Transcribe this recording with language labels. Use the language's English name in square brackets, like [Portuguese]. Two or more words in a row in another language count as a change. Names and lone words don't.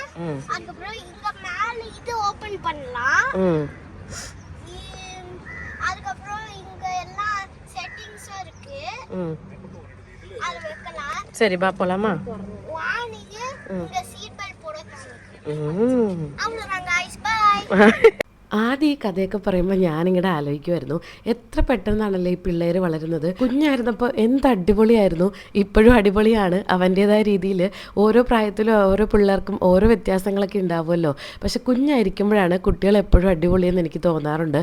[Tamil] அதுக்கப்புறம் இங்க மேல இது ஓபன் பண்ணலாம். அதுக்கப்புறம் இங்க எல்லாம் செட்டிங்ஸும் இருக்கு. அது வைக்கலாம். சரி பா போலாமா? வாணிக்கு இங்க சீட் பெல்ட் போடுறாங்க. அவ்வளவுதான் गाइस, பை. [Malayalam] ആദ്യം ഈ കഥയൊക്കെ പറയുമ്പോൾ ഞാനിങ്ങനെ ആലോചിക്കുമായിരുന്നു, എത്ര പെട്ടെന്നാണല്ലോ ഈ പിള്ളേർ വളരുന്നത്. കുഞ്ഞായിരുന്നപ്പോൾ എന്ത് അടിപൊളിയായിരുന്നു, ഇപ്പോഴും അടിപൊളിയാണ്. അവൻ്റേതായ രീതിയിൽ ഓരോ പ്രായത്തിലും ഓരോ പിള്ളേർക്കും ഓരോ വ്യത്യാസങ്ങളൊക്കെ ഉണ്ടാവുമല്ലോ. പക്ഷെ കുഞ്ഞായിരിക്കുമ്പോഴാണ് കുട്ടികൾ എപ്പോഴും അടിപൊളിയെന്ന് എനിക്ക് തോന്നാറുണ്ട്.